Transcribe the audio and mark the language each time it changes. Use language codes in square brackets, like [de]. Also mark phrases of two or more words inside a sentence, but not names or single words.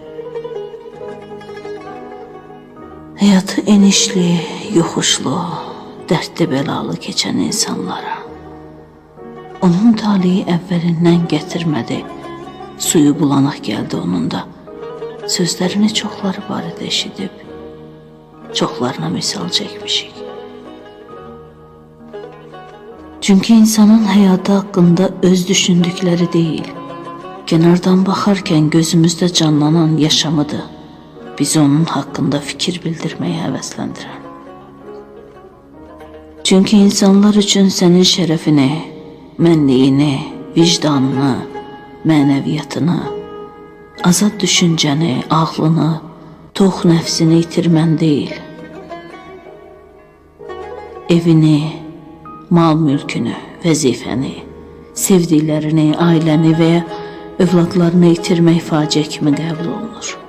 [az] Hayatı enişli, yoxuşlu, dərdli bəlalı keçən insanlara. Onun talihi əvvəlindən gətirmədi, suyu bulanaq gəldi onun da. Sözlərini çoxları barədə eşidib, çoxlarına misal çəkmişik. [tr] Çünkü insanın hayatı hakkında öz düşündükleri değil, kenardan bakarken gözümüzde canlanan yaşamıdır. Bizi onun hakkında fikir bildirmeye həvəsləndirən. [az] Çünkü insanlar üçün senin şərəfini, mənliyini, vicdanını, mənəviyyatını, azad düşüncəni, ağlını, tox nəfsini itirmən deyil. Evini, mal mülkünü, vəzifəni, sevdiklərini, ailəni və övladlarını itirmək faciə kimi qəbul olunur.